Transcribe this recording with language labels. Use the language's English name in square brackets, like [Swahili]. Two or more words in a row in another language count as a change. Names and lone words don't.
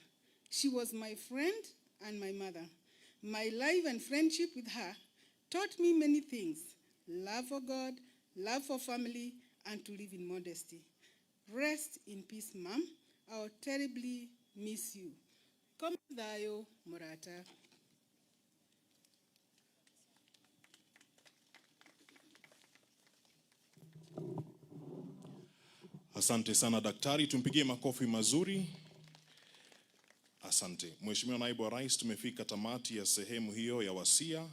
[English] She was my friend and my mother. My life and friendship with her taught me many things: love for God, love for family, and to live in modesty. Rest in peace, Mom. I'll terribly miss you. [Kikuyu] Koma thayo murata. [Swahili] Asante sana daktari, tumpigie makofi mazuri. Asante. Mheshimiwa Naibu wa Rais, tumefika tamati ya sehemu hiyo ya wasia.